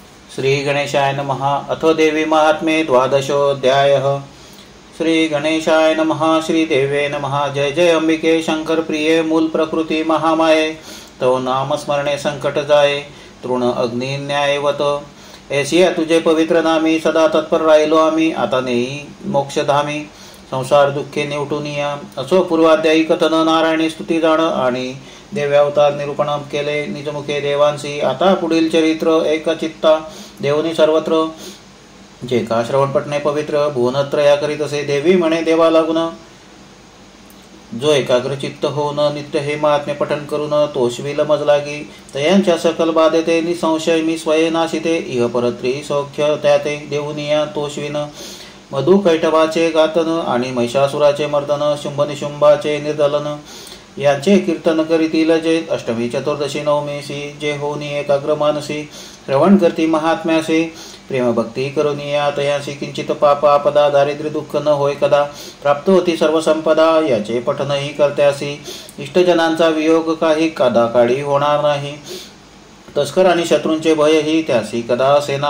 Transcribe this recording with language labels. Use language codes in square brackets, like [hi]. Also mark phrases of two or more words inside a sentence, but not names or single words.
[sa] श्री गणेशाय नमः। अथ देवी महात्म्ये द्वादशोऽध्यायः। श्री गणेशाय नमः। श्री देवे नमः। [mr] जय जय अंबिके शंकर प्रिये मूल प्रकृती महामाये। तो नाम स्मरणे संकट जाये तृण अग्नि न्यायवत। ऐसिया तुझे पवित्र नामी सदा तत्पर राहिलो आम्ही। आता नेई मोक्षधामी संसार दुःखे निवटून या। असो पूर्वाध्यायी कथन नारायणी स्तुती जाण आणि देव्यावतार निरूपण केले निजमुखे देवांसी। आता पुढील चरित्र एकचित्ता देवनी सर्वत्र जे का श्रवण पटणे पवित्र भुवनत्रया करीत असे। देवी म्हणे देवा लागून जो एकाग्र चित्त होऊन नित्य हे महात्म्य पठन करून तोषविल मज लागी। तयांच्या सकल बाधेते निसंशय मी स्वये नाशिते। इह परत्री सौख्य त्याते देऊनिया तोषविन। मधु कैटभाचे गातन आणि महिषासुराचे मर्दन शुंभ निशुंभाचे निर्दलन यांचे कीर्तन करीतील जे अष्टमी चतुर्दशी नवमीसी। जे होनी एकाग्र मानसी श्रवण करती महात्म्यासे। प्रेम भक्ती करुनिया तयासी किंचित पाप आपदा दारिद्र्य दुःख न होय कदा। प्राप्त होती सर्व संपदा याचे पठनही करत्यासी। इष्टजनांचा वियोग काही कदा काळी होणार नाही। तस्कर आणि शत्रूंचे भयही त्यासी कदा असेना।